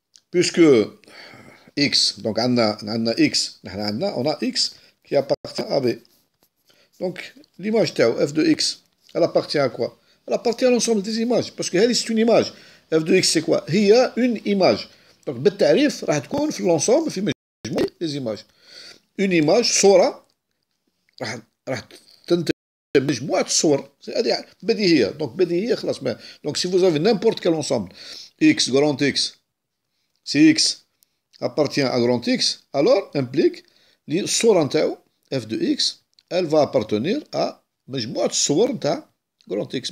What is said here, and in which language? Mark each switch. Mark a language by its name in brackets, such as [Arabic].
[French] Puisque x, donc on a x, on a x qui appartient à B. Donc l'image tau, f de x, elle appartient à quoi? Elle appartient à l'ensemble des images. Parce que c'est une image. f de x c'est quoi? Il y a une image. [Arabic] Donc بالتعريف راح تكون في l'ensemble في مجموعة [French] des images. [Arabic] Une image صورة راح تنتج مجموعة صور. هذه بديهية. Donc بديهية خلاص ما. [French] Donc si vous avez n'importe quel ensemble, x, grand x, si x appartient à grand x, alors implique [Arabic] الصورة نتاعو [French] f de x, elle va appartenir à [Arabic] مجموعة الصور نتاع [French] grand x.